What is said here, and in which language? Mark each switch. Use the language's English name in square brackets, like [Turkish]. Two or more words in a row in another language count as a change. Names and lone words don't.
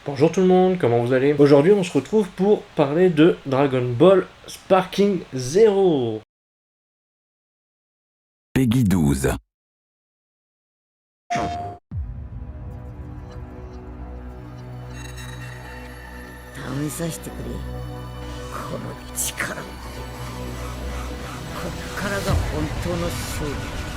[French] Bonjour tout le monde, comment vous allez? Aujourd'hui on se retrouve pour parler de Dragon Ball Sparking Zero. Peggy 12. [Japanese] 試させてくれ。この力を。こっからが本当の勝利。